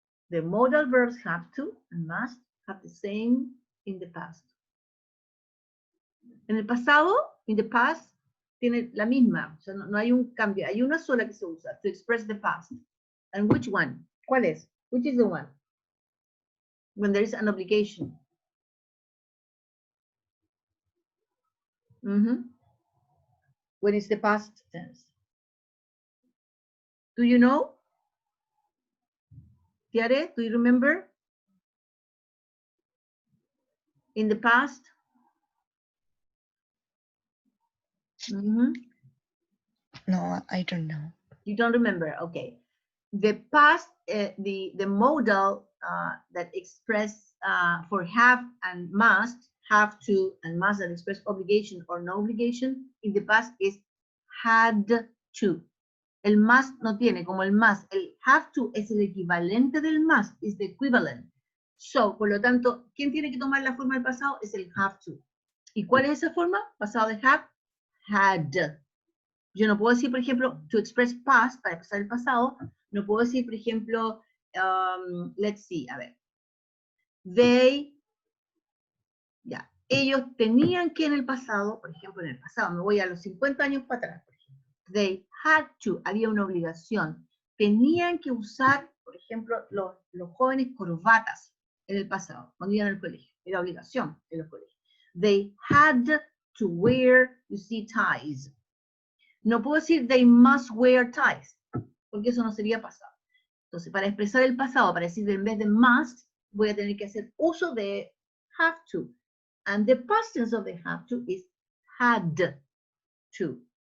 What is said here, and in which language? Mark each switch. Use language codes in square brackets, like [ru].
[en] The modal verbs have to and must have the same in the past. [es] En el pasado, [en] in the past, [es] tiene la misma, o sea, no hay un cambio, hay una sola que se usa, [en] to express the past. And which one? [es] ¿Cuál es? [en] Which is the one? When there is an obligation. When it's the past tense. Do you know? Tiare, do you remember? In the past? No, I don't know. You don't remember, okay. The past, the modal that express for have and must, have to and must that express obligation or no obligation in the past is had to. [es] El must no tiene como el must. El have to es el equivalente del must, [en] is the equivalent. [es] So, por lo tanto, ¿quién tiene que tomar la forma del pasado? Es el have to. ¿Y cuál es esa forma? Pasado de have, had. Yo no puedo decir, por ejemplo, [en] to express past, [es] para expresar el pasado, no puedo decir, por ejemplo, [en] let's see, [es] a ver. They, ya, ellos tenían que en el pasado, por ejemplo, en el pasado, me voy a los 50 años para atrás, por ejemplo. [en] They had to, [es] había una obligación. Tenían que usar, por ejemplo, los jóvenes corbatas en el pasado, cuando iban al colegio. Era obligación en los colegios. [en] They had to wear, you see, ties. [es] No puedo decir [en] they must wear ties, [es] porque eso no sería pasado. Entonces, para expresar el pasado, para decir en vez de must, voy a tener que hacer uso de have to. [en] And the past tense of the have to is had to.